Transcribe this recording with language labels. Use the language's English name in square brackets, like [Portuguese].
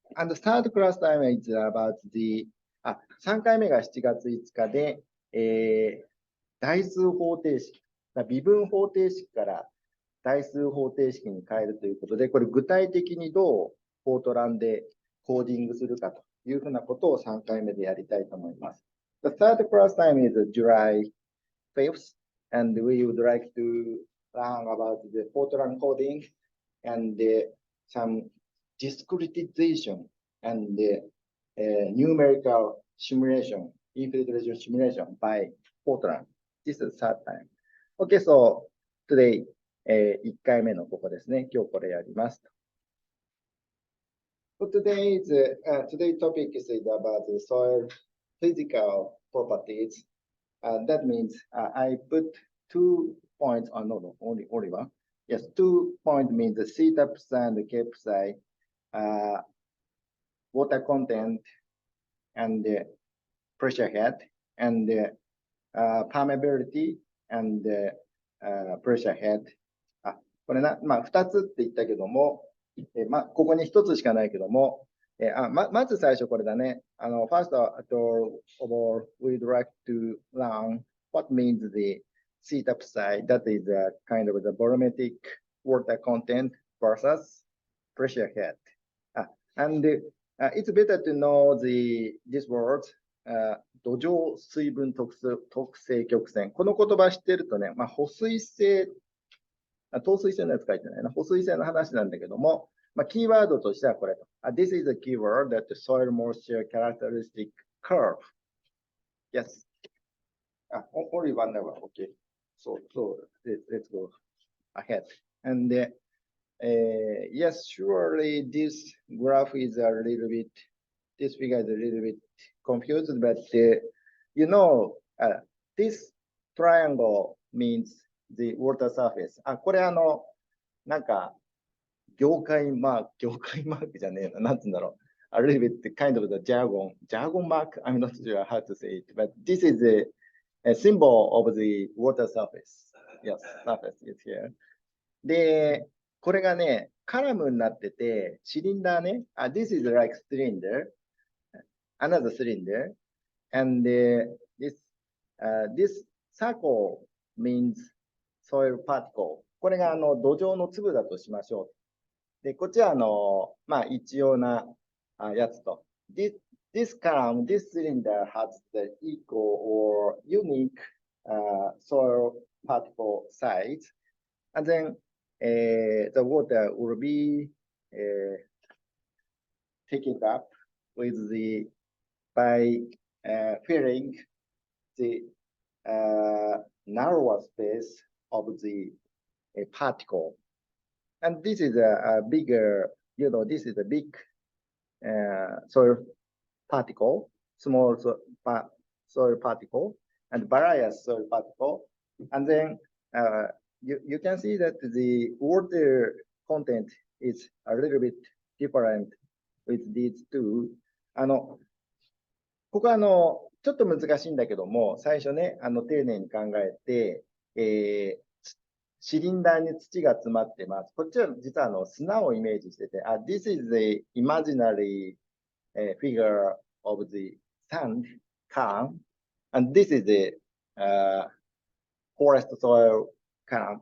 [English] And the third class time is about the [Japanese] 3回目が7月5日で、代数方程式、微分方程式から代数方程式に変えるということで、これ具体的にどうフォートランでコーディングするかというふうなことを3回目でやりたいと思います。 [English] The third class time is July 5th, and we would like to learn about the Fortran coding and some discretization and numerical simulation, infiltration simulation by Fortran. This is third time. Okay, so today, [Japanese] 1回目のここですね。今日これやります。 [English] So today's topic is about the soil physical properties. That means I put 2 points on, no, only one. Yes, 2 points means the theta psi and the k psi, water content and the pressure head, and the permeability and the pressure head. [Japanese] これまあ、2つって言ったけども、まあ、ここに1つしかないけども、まず最初これだね。 [English] first of all, we'd like to learn what means the seat upside. That is a kind of the volumetric water content versus pressure head. And it's better to know this word, 土壌水分特性曲線。 [Japanese] この言葉知ってるとね、保水性、透水性のやつ書いてないな。保水性の話なんだけども、キーワードとしてはこれと。 [English] This is a keyword that the soil moisture characteristic curve. Yes. Only one level. Okay. So let's go ahead. And yes, surely this graph is a little bit, this figure is a little bit confused, but you know, this triangle means the water surface. [Japanese] これなんか、業界マークじゃねえな。なんつうんだろう。 [English] A little bit kind of the jargon mark. I'm not sure how to say it, but this is a symbol of the water surface. Yes, surface is here. [Japanese] で、これがね、カラムになってて、シリンダーね。 [English] This is like cylinder, another cylinder, and this circle means soil particle. [Japanese] これが土壌の粒だとしましょう。で、こっちは一様なやつと。 [English] This column, this cylinder has the equal or unique soil particle size. And then the water will be taken up with by filling the narrower space of the particle. And this is a bigger, this is a big soil particle, small soil particle, and various soil particle. And then you can see that the water content is a little bit different with these two. [Japanese] ここはちょっと難しいんだけども、最初ね、丁寧に考えて、シリンダーに土が詰まってます。こっちは実は砂をイメージしてて、 [English] This is the imaginary figure of the sand can, and this is the forest soil can.